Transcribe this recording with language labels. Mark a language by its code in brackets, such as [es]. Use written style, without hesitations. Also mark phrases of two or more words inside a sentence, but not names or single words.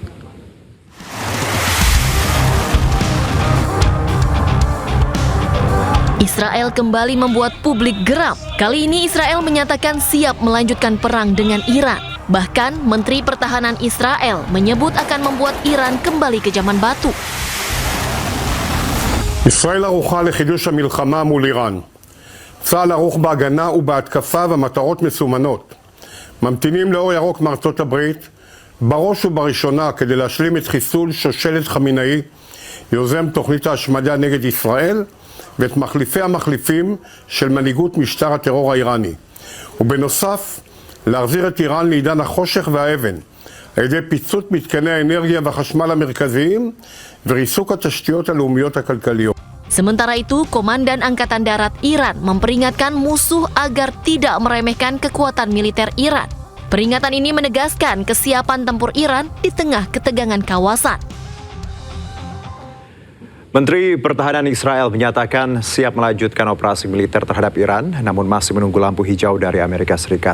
[id] Israel kembali membuat publik geram. Kali ini Israel menyatakan siap melanjutkan perang dengan Iran. Bahkan Menteri Pertahanan Israel menyebut akan membuat Iran kembali ke zaman batu. [he] ישראל ערוכה לחידוש המלחמה מול איראן. צה"ל ערוך בהגנה ובהתקפה ומטרות מסומנות. ממתינים לאור ירוק מארצות הברית, בראש ובראשונה כדי להשלים את חיסול שושלת חמינאי, יוזם תוכנית ההשמדה נגד ישראל, ואת מחליפי המחליפים של מנהיגות משטר הטרור האיראני. ובנוסף, להחזיר את איראן לעידן החושך והאבן, על ידי פיצוץ מתקני האנרגיה והחשמל המרכזיים וריסוק התשתיות הלאומיות הכלכליות. [id] Sementara itu, Komandan Angkatan Darat Iran memperingatkan musuh agar tidak meremehkan kekuatan militer Iran. Peringatan ini menegaskan kesiapan tempur Iran di tengah ketegangan kawasan. Menteri Pertahanan Israel menyatakan siap melanjutkan operasi militer terhadap Iran, namun masih menunggu lampu hijau dari Amerika Serikat.